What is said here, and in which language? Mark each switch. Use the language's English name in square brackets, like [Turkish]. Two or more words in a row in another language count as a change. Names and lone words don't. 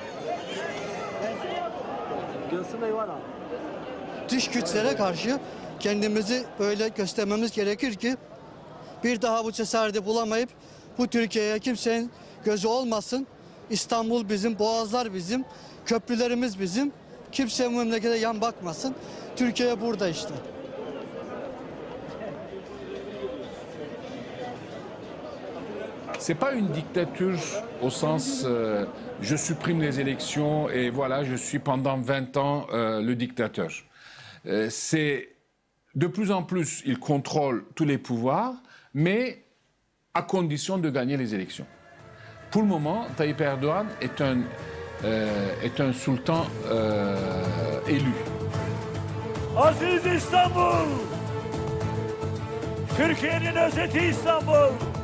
[Turkish] Dış güçlere karşı kendimizi böyle göstermemiz gerekir ki bir daha bu cesareti bulamayıp bu Türkiye'ye kimsenin gözü olmasın. İstanbul bizim, Boğazlar bizim, köprülerimiz bizim. Kimse bu memlekete yan bakmasın. Türkiye burada işte. [French] C'est pas une dictature au sens je supprime les élections et voilà, je suis pendant 20 ans le dictateur. C'est de plus en plus, il contrôle tous les pouvoirs, mais à condition de gagner les élections. Pour le moment, Tayyip Erdoğan est un sultan élu. [Turkish] Aziz İstanbul! Türkiye'nin özeti İstanbul!